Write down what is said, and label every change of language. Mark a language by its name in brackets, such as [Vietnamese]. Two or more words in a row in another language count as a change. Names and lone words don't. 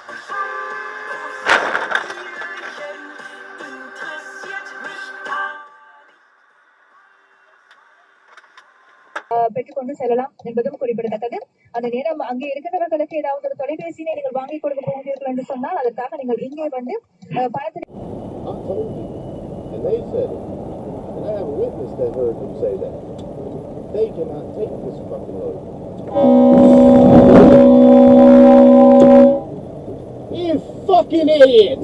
[German] Bierchen interessiert mich gar [Tamil] பெற்றுக்கொண்டு செல்லலாம் என்பதும் குறிப்பிடத்தக்கது. அந்த நேரம் அங்கே இருக்கின்றவர்களுக்கு ஏதாவது ஒரு தொலைபேசியை நீங்கள் வாங்கி கொடுக்க போகிறீர்கள் என்று சொன்னால் அதற்காக நீங்கள் இங்கே வந்து பணத்தை [English] I told you. And they said it. And I have a witness that heard them say that. They cannot take this fucking load. You fucking idiot!